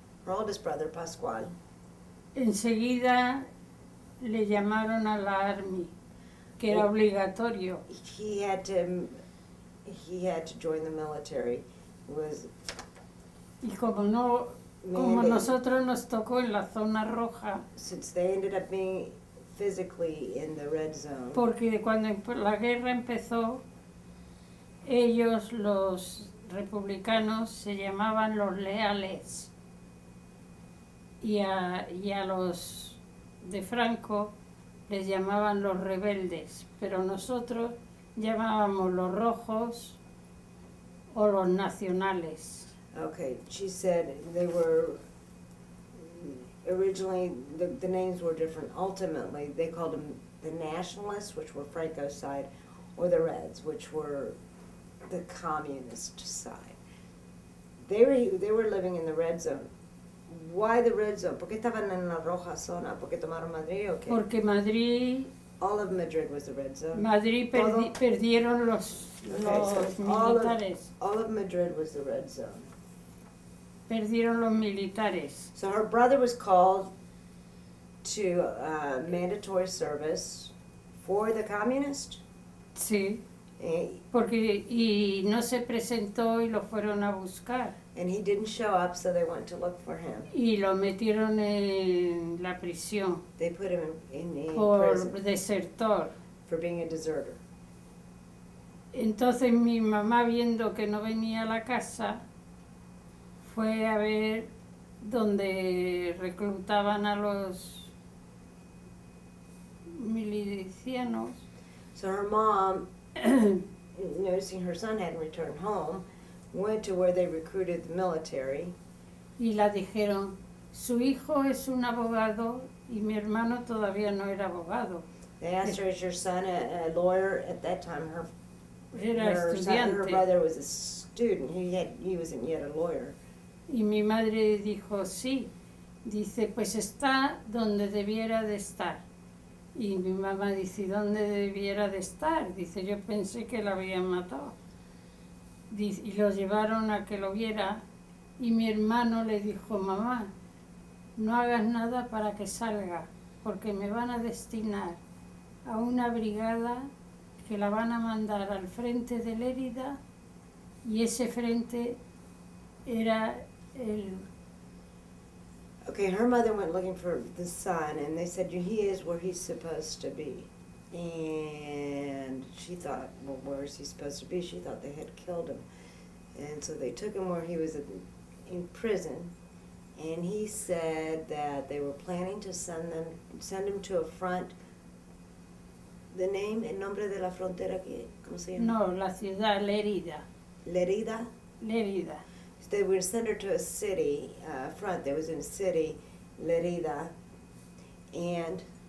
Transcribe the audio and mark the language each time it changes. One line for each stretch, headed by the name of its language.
English: Her oldest brother, Pascual,
Spanish: enseguida le llamaron a la
English: Army,
Spanish: que era obligatorio.
English: he had to join the military.
Spanish: Y como nosotros nos tocó en la zona roja,
English: Since they ended up being physically in the red zone.
Spanish: porque cuando la guerra empezó, ellos, los republicanos, se llamaban los leales y a los de Franco les llamaban los rebeldes, pero nosotros llamábamos los rojos o los nacionales.
English: Okay, she said they were originally, the names were different. Ultimately, they called them the nationalists, which were Franco's side, or the Reds, which were the communist side. They were living in the red zone. Why the red zone?
Spanish: ¿Por qué estaban en la roja zona? ¿Por qué tomaron Madrid o qué? Porque Madrid
English: All of Madrid was the red zone.
Spanish: perdieron los militares.
English: All of Madrid was the red zone.
Spanish: Perdieron los militares.
English: So her brother was called to mandatory service for the communist.
Spanish: Sí,
English: And
Spanish: porque no se presentó y lo fueron a buscar.
English: he didn't show up, so they went to look for him.
Spanish: Y lo metieron en la prisión
English: They put him in
Spanish: por
English: prison
Spanish: desertor.
English: for being a deserter.
Spanish: Entonces mi mamá, viendo que no venía a la casa, fue a ver dónde reclutaban a los milicianos.
English: So her mom, noticing her son hadn't returned home, went to where they recruited the military.
Spanish: Y la dijeron, su hijo es un abogado y mi hermano todavía no era abogado.
English: They asked her, is your son a lawyer? At that time, her
Spanish: Era
English: brother was a student. He wasn't yet a lawyer.
Spanish: Y mi madre dijo, sí. Dice, pues está donde debiera de estar. Y mi mamá dice, ¿dónde debiera de estar? Dice, yo pensé que la habían matado. Dice, y lo llevaron a que lo viera. Y mi hermano le dijo, mamá, no hagas nada para que salga, porque me van a destinar a una brigada que la van a mandar al frente de Lérida, y ese frente era el...
English: Okay, her mother went looking for the son, and they said, he is where he's supposed to be. And she thought, well, where is he supposed to be? She thought they had killed him. And so they took him where he was in prison, and he said that they were planning to send him to a front. The name,
Spanish: el nombre de la frontera, ¿cómo se llama? No, la ciudad, Lérida. Lérida. Lérida.
English: they would send her to a city, front, that was in a city, Lerida, and